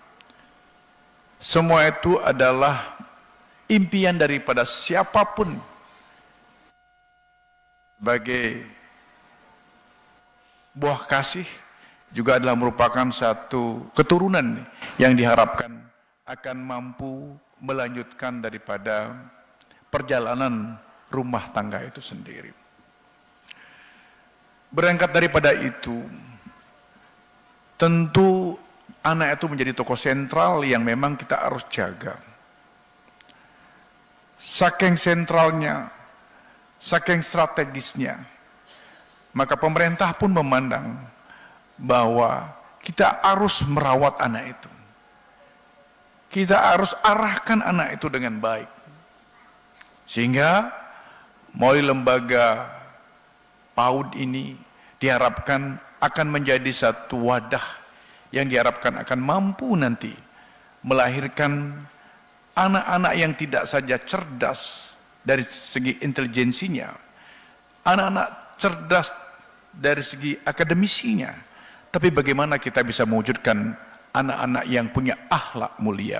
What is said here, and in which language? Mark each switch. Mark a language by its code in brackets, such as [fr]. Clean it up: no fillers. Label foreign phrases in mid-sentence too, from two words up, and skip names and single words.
[id] Semua itu adalah impian daripada siapapun sebagai buah kasih, juga adalah merupakan satu keturunan yang diharapkan akan mampu melanjutkan daripada perjalanan rumah tangga itu sendiri. Berangkat daripada itu, tentu anak itu menjadi tokoh sentral yang memang kita harus jaga. Saking sentralnya, saking strategisnya, maka pemerintah pun memandang bahwa kita harus merawat anak itu. Kita harus arahkan anak itu dengan baik. Sehingga melalui lembaga PAUD ini diharapkan akan menjadi satu wadah yang diharapkan akan mampu nanti melahirkan anak-anak yang tidak saja cerdas dari segi intelijensinya, anak-anak cerdas dari segi akademisinya, tapi bagaimana kita bisa mewujudkan anak-anak yang punya akhlak mulia.